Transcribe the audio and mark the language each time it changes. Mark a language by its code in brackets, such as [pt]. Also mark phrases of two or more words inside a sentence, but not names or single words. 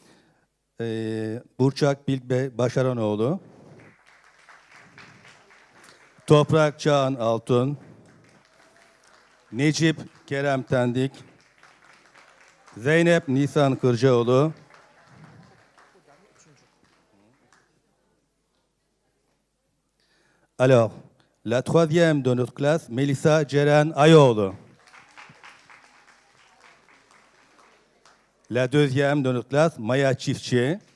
[fr] Burçak Bilge Başaranoğlu, Toprak Çağan Altun, Necip Kerem Tendik, Zeynep Nisan Kırcaoğlu, alors, la troisième de notre classe, Melisa Ceren Ayoğlu. La deuxième de notre classe, Maya Çiftçi.